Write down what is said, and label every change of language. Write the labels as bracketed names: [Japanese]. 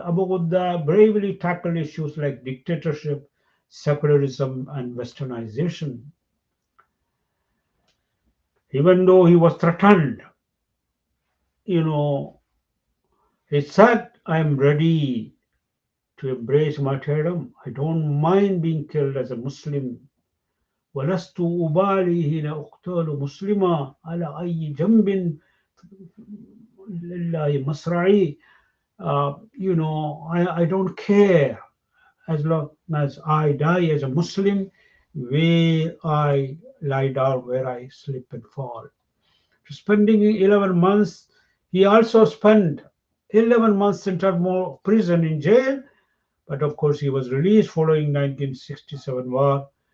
[English] Abu Ghudda bravely tackled issues like dictatorship, secularism, and westernization. Even though he was threatened, you know, he said, I am ready to embrace martyrdom. I don't mind being killed as a Muslim. [Arabic] ولست أبالي حين أقتل مسلما على أي جنب لله مصرعي. [English] I don't care as long as I die as a Muslim, where I lie down, where I slip and fall. Spending 11 months, he also spent 11 months in Turmo prison in jail, but of course he was released following 1967 war.